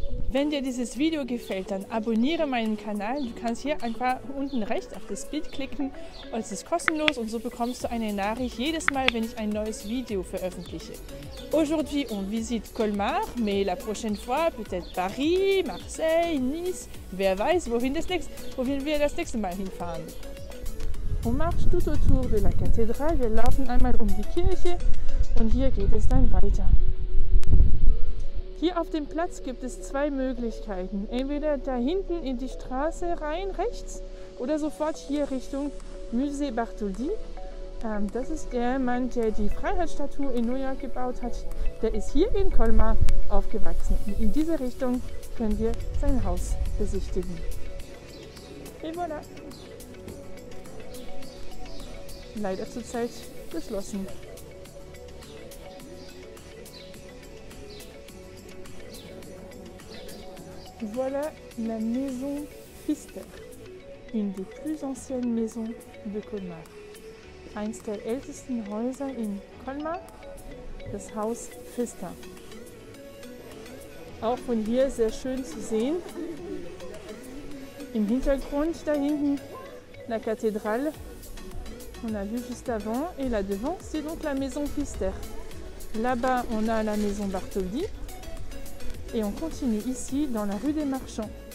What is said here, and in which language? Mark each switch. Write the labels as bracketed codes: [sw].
[de] Wenn dir dieses Video gefällt, dann abonniere meinen Kanal. Du kannst hier einfach unten rechts auf das Bild klicken. Es ist kostenlos und so bekommst du eine Nachricht jedes Mal, wenn ich ein neues Video veröffentliche. [fr] Aujourd'hui, on visite Colmar, mais la prochaine fois peut-être Paris, Marseille, Nice. [de] Wer weiß, wohin wir das nächste Mal hinfahren. [fr] On marche tout autour de la cathédrale. [de] Wir laufen einmal um die Kirche und hier geht es dann weiter. Hier auf dem Platz gibt es zwei Möglichkeiten. Entweder da hinten in die Straße rein, rechts, oder sofort hier Richtung Musée Bartholdi. Das ist der Mann, der die Freiheitsstatue in New York gebaut hat. Der ist hier in Colmar aufgewachsen. Und in diese Richtung können wir sein Haus besichtigen. [fr] Et voilà. [de] Leider zurzeit geschlossen. [fr] Voilà la maison Pfister, une des plus anciennes maisons de Colmar. [de] Eins der ältesten Häuser in Colmar, das Haus Pfister. Auch von hier sehr schön zu sehen. Im Hintergrund da hinten [fr] la cathédrale, on a vu juste avant, et là devant c'est donc la maison Pfister. Là-bas on a la maison Bartholdi. Et on continue ici dans la rue des Marchands.